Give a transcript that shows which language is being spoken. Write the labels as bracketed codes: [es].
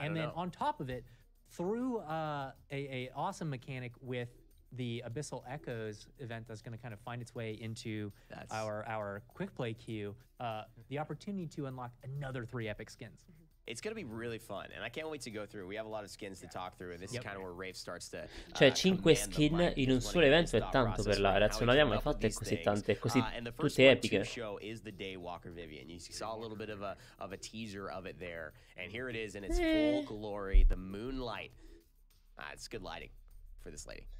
[en] and then on top of it, through a awesome mechanic with the Abyssal Echoes event that's going to kind of find its way into our quick play queue, the opportunity to unlock another 3 epic skins. It's going to be really fun, and I can't wait to go through. We have a lot of skins to talk through, and this is kind of where Rafe starts to [it] Cioè 5 skin in un solo evento è tanto per la ragazzi, non abbiamo mai fatte così tante, così tutte epiche. [en] Show is the Daywalker Vivian. You saw a little bit of a teaser of it there, and here it is in its full glory, the moonlight. It's good lighting for this lady.